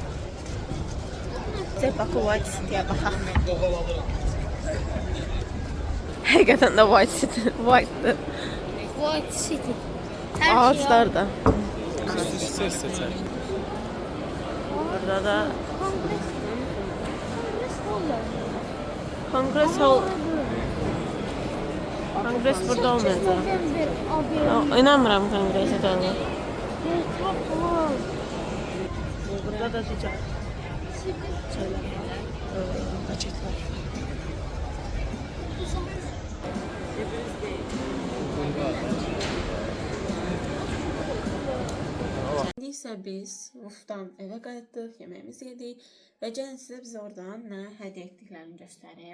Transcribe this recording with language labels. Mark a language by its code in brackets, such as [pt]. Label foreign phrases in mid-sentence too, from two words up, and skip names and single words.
[az] Bakı White City'ye baxaq. Həqiqətən də White City, White'dır. White City. [tr] Ağaçlar da. Ses seçer. [az] Burada da Kongres Kongres Hall. Kongres burada olmayacaq. İnanmıram kongresi də olur. Burada da digər şeylər var. Paketlər. İndi isə biz Rufdan evə qayıtdıq, yeməyimizi yedik və gəlin sizə biz oradan nə hədiyyə etdiklərini göstərim.